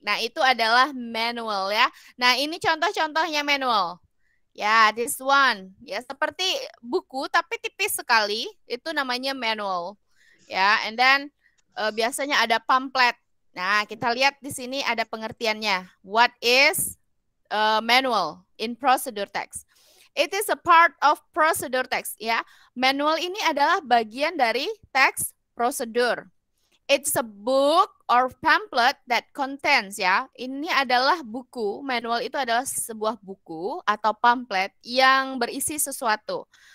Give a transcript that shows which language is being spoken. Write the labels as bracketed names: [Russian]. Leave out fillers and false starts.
[Indonesian] Nah, itu adalah manual ya. Nah, ini contoh-contohnya manual. Ya, [English] this one. [Indonesian] Ya, seperti buku tapi tipis sekali. Itu namanya manual. Ya, [English] and then [Indonesian] biasanya ada pamphlet. Nah, kita lihat di sini ada pengertiannya. [English] What is manual in procedure text? It is a part of procedure text. [Indonesian] Ya, manual ini adalah bagian dari teks prosedur. [English] It's a book or pamphlet that contains ya. [Indonesian] Ini adalah buku. Manual itu adalah sebuah buku atau pamphlet yang berisi sesuatu.